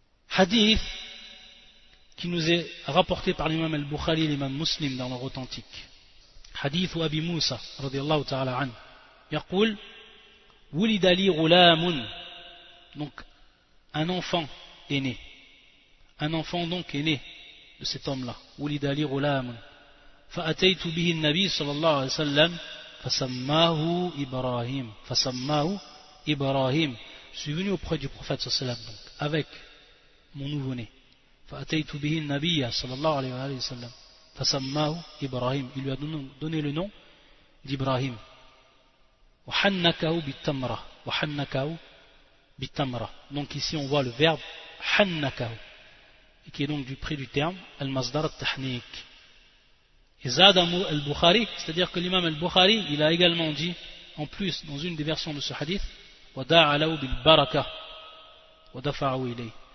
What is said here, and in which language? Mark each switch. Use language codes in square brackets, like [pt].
[fr] Hadith qui nous est rapporté par l'imam al-Bukhari, l'imam muslim dans leur authentique. Hadith ou Abi Moussa radiallahu ta'ala an yaqul [ar] ولد لي غلام. [fr] Donc un enfant est né. Un enfant donc est né de cet homme-là. [ar] ولد لي غلام. فأتيت به النبي صلى الله عليه وسلم فسماه إبراهيم. فسماه إبراهيم. [fr] Je suis venu auprès du prophète [ar] صلى الله عليه وسلم [fr] donc avec mon nouveau-né. [ar] فأتيت به النبي صلى الله عليه وسلم فسماه إبراهيم. [fr] Il lui a donné le nom d'Ibrahim. [ar] وَحَنَّكَهُ بِالتَّمْرَةِ وَحَنَّكَهُ بِالتَّمْرَةِ. [fr] Donc ici on voit le verbe حَنَّكَهُ, qui est donc du prix du terme [ar] المصدر التحنيك. [fr] Et [ar] زَادَمُ الْبُخَارِي, [fr] c'est-à-dire que l'imam al-Bukhari, il a également dit en plus dans une des versions de ce hadith [ar] وَدَعَ لَهُ بِالْبَرَكَةِ وَدَفَعَهُ إِلَيْهِ.